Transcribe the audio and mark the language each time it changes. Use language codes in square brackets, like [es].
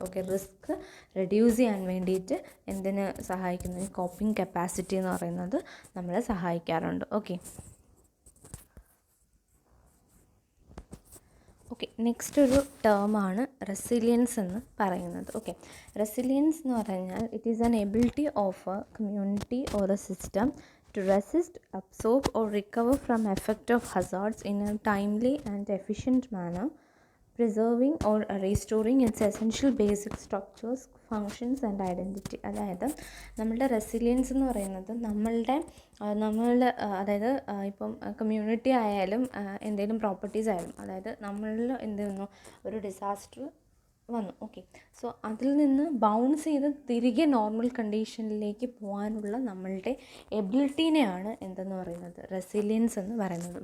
[ml] Okay, risk reduce ചെയ്യാൻ വേണ്ടിയിട്ട് എന്തിന് സഹായിക്കുന്നു, ഈ കോപ്പിംഗ് കപ്പാസിറ്റി എന്ന് പറയുന്നത് നമ്മളെ സഹായിക്കാറുണ്ട്. ഓക്കെ, നെക്സ്റ്റ് ഒരു ടേമാണ് റെസിലിയൻസ് എന്ന് പറയുന്നത്. [en] okay, resilience [ml] എന്ന് പറഞ്ഞാൽ [en] It is an ability of a community or a system to resist, absorb or recover from effect of hazards in a timely and efficient manner, preserving or restoring its essential basic structures, functions and identity. [ml] അതായത് നമ്മളുടെ resilience എന്ന് പറയുന്നത് നമ്മളുടെ അതായത് ഇപ്പം community ആയാലും എന്തെങ്കിലും properties ആയാലും, അതായത് നമ്മളിൽ എന്ത് ചെയ്യുന്നു, ഒരു ഡിസാസ്റ്റർ വന്നു. ഓക്കെ, സോ അതിൽ നിന്ന് ബൗൺസ് ചെയ്ത് തിരികെ നോർമൽ കണ്ടീഷനിലേക്ക് പോകാനുള്ള നമ്മളുടെ എബിലിറ്റീനെയാണ് എന്തെന്ന് പറയുന്നത്, റെസിലിയൻസ് എന്ന് പറയുന്നത്.